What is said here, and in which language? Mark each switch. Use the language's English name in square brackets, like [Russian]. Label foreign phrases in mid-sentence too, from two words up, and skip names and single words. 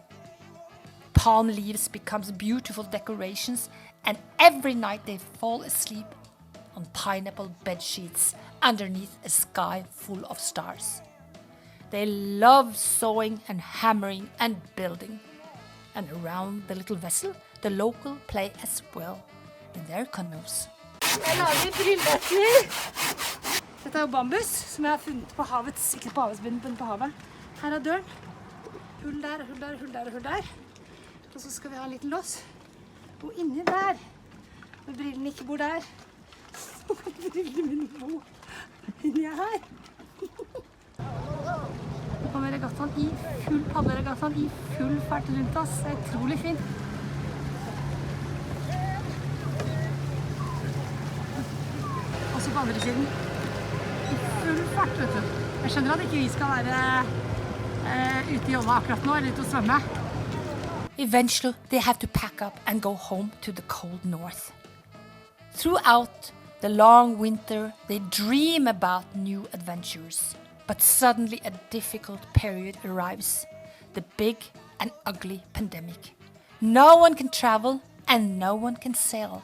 [English] Palm leaves becomes beautiful decorations, and every night they fall asleep on pineapple bed sheets underneath a sky full of stars. They love sewing and hammering and building. And around the little vessel, the local play as well in their canoes. [Norwegian] Jeg lager brilletter. Dette er jo bambus, som jeg har funnet på havets, ikke på havets bunn, men på havet. Her er døren. Hull der, hull der, hull der og hull der. Og så skal vi ha en liten lås. Og inni der, når brillene ikke bor der, så kan brillene mine bo inni her. Nå kommer regattaen i full padleregattaen i full fart rundt oss. Det er utrolig fint. Også på andre siden. I full fart, vet du. Jeg skjønner at ikke vi skal være ute i jolla akkurat nå, eller ute og svømme. [English] Eventually, they have to pack up and go home to the cold north. Throughout the long winter, they dream about new adventures. But suddenly a difficult period arrives. The big and ugly pandemic. No one can travel and no one can sail.